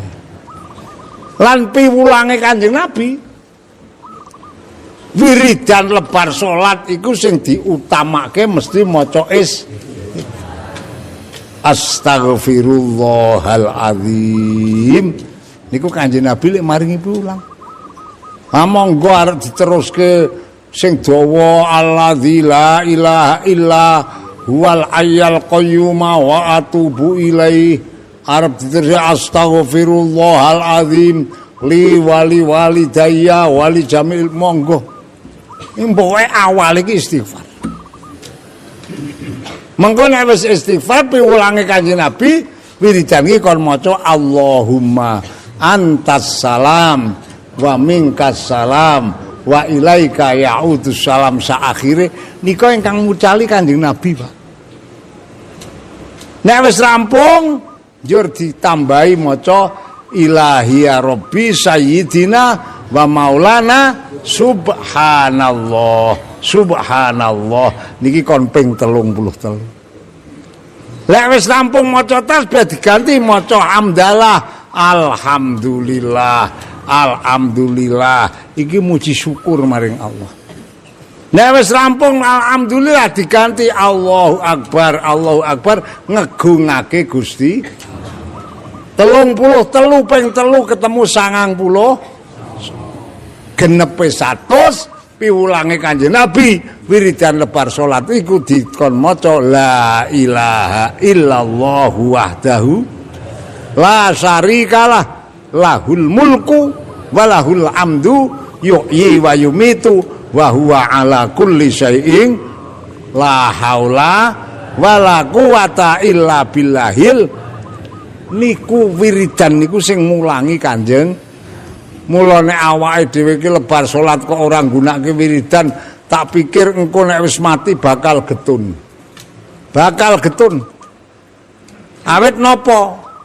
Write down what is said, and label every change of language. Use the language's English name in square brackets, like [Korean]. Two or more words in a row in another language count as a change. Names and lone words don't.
[Javanese] Lan piwulange Kanjeng Nabi wiridan lebar salat iku sing diutamake mesti maca Astaghfirullahaladzim. Niku Kanjeng Nabi lek maringi piwulang. Monggo arep diteruske sing dawa [Arabic] الذي لا إله إلا هو الحي القيوم وأتوب إليه. [Javanese] Arep diterus [Arabic] أستغفر الله العظيم لي ولوالدي ولجميع monggo. [Javanese] Mboke awal iki istighfar. Mengko nek wis istighfar piwulange Kanjeng Nabi wiridan iki kon maca [Arabic] اللهم أنت السلام ومنك السلام وإليك يعود السلام [Javanese] sa akhire nika ingkang mucali Kanjeng Nabi, Pak. Nek wis rampung njur ditambahi maca [Arabic] إلهي يا ربي سيدنا ومولانا سبحان الله. [Javanese] Subhanallah niki kon ping 33. Lek wis rampung maca tasbih diganti maca hamdalah [Arabic] الحمد لله الحمد لله [Javanese] iki muji syukur maring Allah. Nek wis rampung alhamdulillah diganti [Arabic] الله أكبر [Javanese] ngegungake Gusti. 33 ping 3 ketemu 90 genepe 100 piwulange Kanjeng Nabi wiridan lebar salat iku dikon maca [Arabic] لا إله إلا الله وحده لا شريك له له الملك وله الحمد يحيي ويميت وهو على كل شيء لا حول ولا قوة إلا بالله. [Javanese] Niku wiridan niku sing mulangi Kanjeng. Mulane awake dhewe iki lebar salat kok ora nggunakake wiridan, tak pikir engko nek wis mati bakal getun. Bakal getun. Awit napa?